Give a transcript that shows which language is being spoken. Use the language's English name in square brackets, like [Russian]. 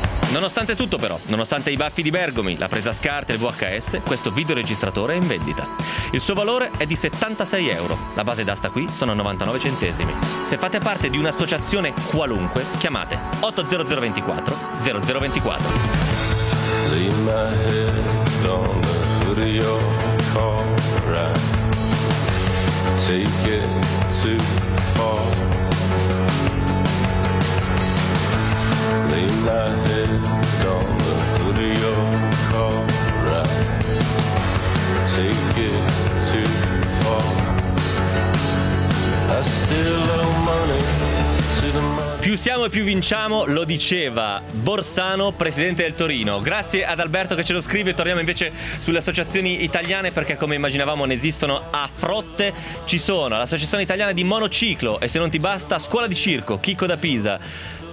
[Italian] Nonostante tutto però, nonostante i baffi di Bergomi, la presa a scarte e il VHS, questo videoregistratore è in vendita. Il suo valore è di 76 euro, la base d'asta qui sono 99 centesimi. Se fate parte di un'associazione qualunque, chiamate 80024 0024. [English] Leave my head on the... your car, I take it too far, lay my head on the hood of your car, I take it too far, I still owe money. [Italian] Più siamo e più vinciamo, lo diceva Borsano, presidente del Torino. Grazie ad Alberto che ce lo scrive. Torniamo invece sulle associazioni italiane, perché come immaginavamo ne esistono a frotte. Ci sono l'associazione italiana di monociclo e, se non ti basta, scuola di circo, Chicco da Pisa.